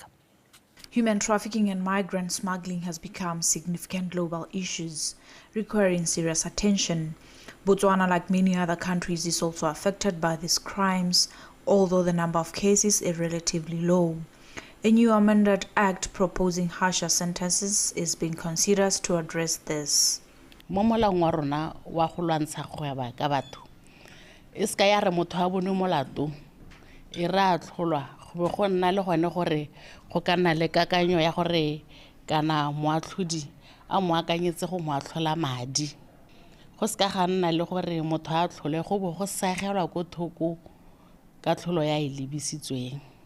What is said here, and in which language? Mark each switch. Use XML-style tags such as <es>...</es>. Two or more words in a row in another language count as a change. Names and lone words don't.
<en>Human trafficking and migrant smuggling has become significant global issues, requiring serious attention. Botswana, like many other countries, is also affected by these crimes, although the number of cases is relatively low. A new amended act proposing harsher sentences is being considered to address this.</en> <tn>Mo molaong wa rona wa go lwantsha kgweba ka batho e ska ya re motho a bone molato e ra tlholwa go go nna le gone gore go ka nna le kakanyo ya gore kana moatlhodi a mo akanyetse go mo atlhola madi go ska ga nna le gore motho a tlhole go bo go sagelwa go thoko ka tlholo ya e lebisitsweng.</tn>